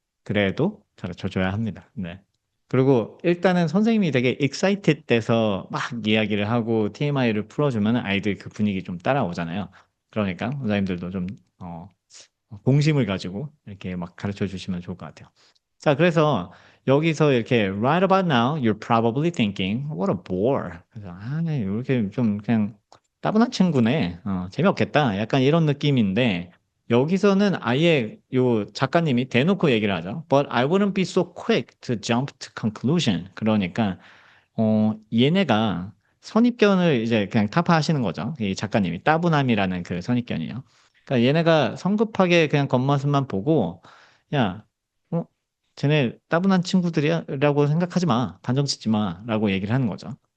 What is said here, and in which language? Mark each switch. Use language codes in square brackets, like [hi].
[ko] 그래도 가르쳐 줘야 합니다. 네. 그리고 일단은 선생님이 되게 excited 돼서 막 이야기를 하고 TMI를 풀어주면 아이들 그 분위기 좀 따라오잖아요. 그러니까 선생님들도 좀, 공심을 가지고 이렇게 막 가르쳐 주시면 좋을 것 같아요. 자, 그래서 여기서 이렇게 [en] right about now, you're probably thinking, what a bore. [ko] 그래서 이렇게 좀 그냥 따분한 친구네. 재미없겠다. 약간 이런 느낌인데 여기서는 아예 요 작가님이 대놓고 얘기를 하죠. [en] But I wouldn't be so quick to jump to conclusion. [ko] 그러니까 얘네가 선입견을 이제 그냥 타파하시는 거죠. 이 작가님이 따분함이라는 그 선입견이요. 그러니까 얘네가 성급하게 그냥 겉모습만 보고, 야, 어, 쟤네 따분한 친구들이라고 생각하지 마. 단정 짓지 마. 라고 얘기를 하는 거죠.